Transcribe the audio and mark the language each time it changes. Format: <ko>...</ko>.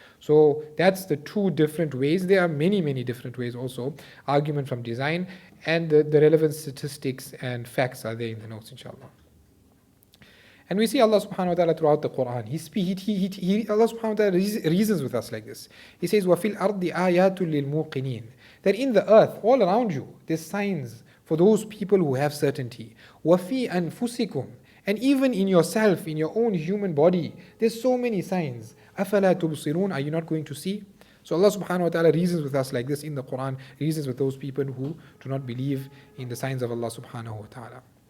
<en>So that's the two different ways. There are many, many different ways also. Argument from design, and the relevant statistics and facts are there in the notes, inshallah. And we see Allah subhanahu wa ta'ala throughout the Quran. Allah subhanahu wa ta'ala reasons with us like this. He says,</en> <ar>وَفِي الْأَرْضِ آيَاتٌ لِلْمُوقِنِينَ.</ar> <en>That in the earth, all around you, there's signs for those people who have certainty.</en> <ar>وَفِي أَنفُسِكُمْ.</ar> <en>And even in yourself, in your own human body, there's so many signs.</en> <ar>أَفَلَا تُبْصِرُونَ.</ar> <en>Are you not going to see? So Allah subhanahu wa ta'ala reasons with us like this in the Quran, reasons with those people who do not believe in the signs of Allah subhanahu wa ta'ala.</en>